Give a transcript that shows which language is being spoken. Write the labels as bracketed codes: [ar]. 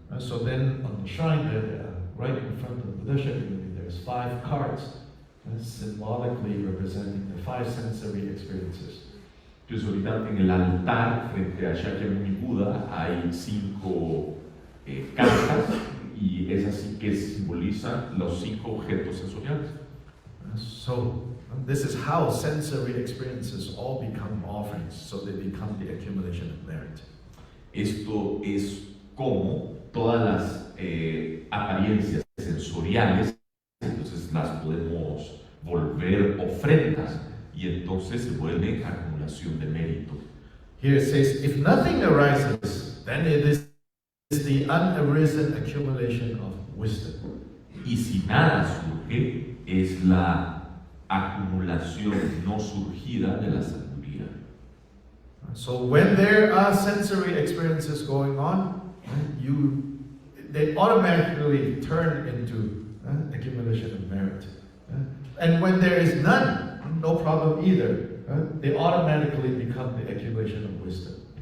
[en] So then on the shrine there, right in front of the bodhicitta, there's 5 cards symbolically representing the 5 sensory experiences. [es] Entonces ahorita en el altar frente a Shakyamuni Buda hay 5 cartas y es así que simbolizan los 5 objetos sensoriales. [en] So this is how sensory experiences all become offerings, so they become the accumulation of merit. [es] Esto es como todas las apariencias sensoriales, entonces las podemos volver ofrendas y entonces se vuelve acumulación de mérito. [en] Here it says, if nothing arises, then it is the unarisen accumulation of wisdom. [es] Y si nada surge, es la acumulación no surgida de la sabiduría. [en] So when there are sensory experiences going on, they automatically turn into accumulation of merit. And when there is none, no problem either. They automatically become the accumulation of wisdom.